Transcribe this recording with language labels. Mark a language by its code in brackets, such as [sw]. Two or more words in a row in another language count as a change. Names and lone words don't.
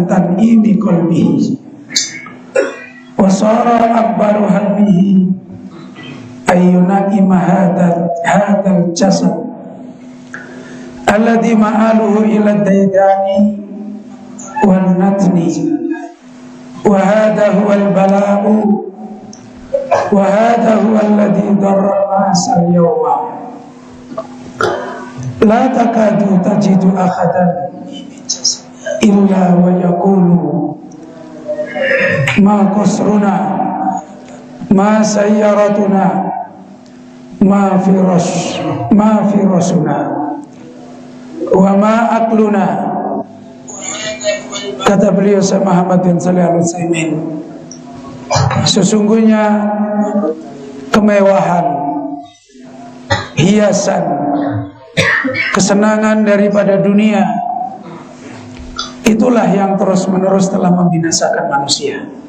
[ar] تنعيم قلبه وصار أكبر همه أي نعيم هذا الجسد الذي مآله إلى الديدان والنتن وهذا هو البلاء وهذا هو الذي ضر الناس اليوم لا تكاد تجد أحدا إلا ويقول ما قصرنا ما سيارتنا ما فراشنا وما أكلنا. [id] Kata beliau Syekh Muhammad bin Shalih Al-Utsaimin, sesungguhnya kemewahan, hiasan, kesenangan daripada dunia, itulah yang terus-menerus telah membinasakan manusia.